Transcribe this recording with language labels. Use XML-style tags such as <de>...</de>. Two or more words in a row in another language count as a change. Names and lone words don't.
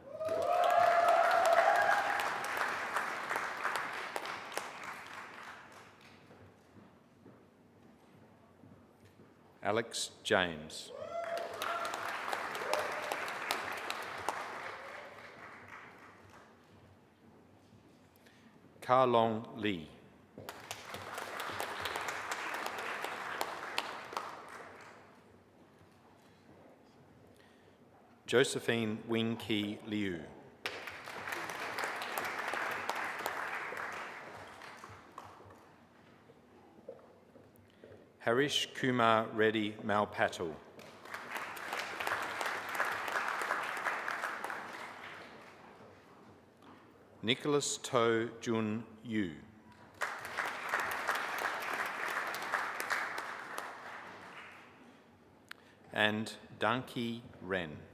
<en>Alex James. Ka-Long Lee. Josephine Wing-Ki Liu. Harish Kumar Reddy Malpatul. Nicholas To Jun Yu. And Danki Ren.</en>